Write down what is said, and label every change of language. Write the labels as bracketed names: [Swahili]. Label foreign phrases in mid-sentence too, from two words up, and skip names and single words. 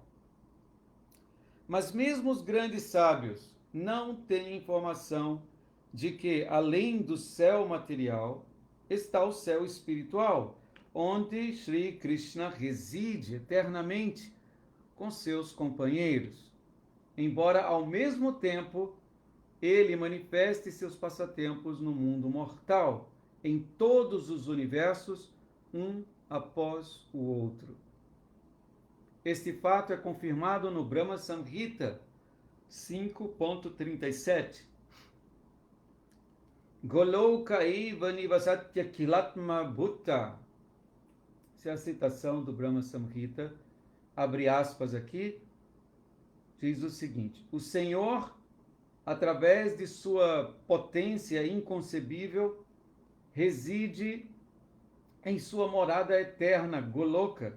[Portuguese] Mas mesmo os grandes sábios não têm informação de que, além do céu material, está o céu espiritual, onde Sri Krishna reside eternamente com seus companheiros, embora ao mesmo tempo ele manifeste seus passatempos no mundo mortal, em todos os universos, um após o outro. Este fato é confirmado no Brahma Samhita 5.37. [Sanskrit] Goloka eva nivasatya kilatma bhutta. [Portuguese] Essa é a citação do Brahma Samhita. Abre aspas aqui. Diz o seguinte: o Senhor, através de sua potência inconcebível, reside em sua morada eterna, Goloka.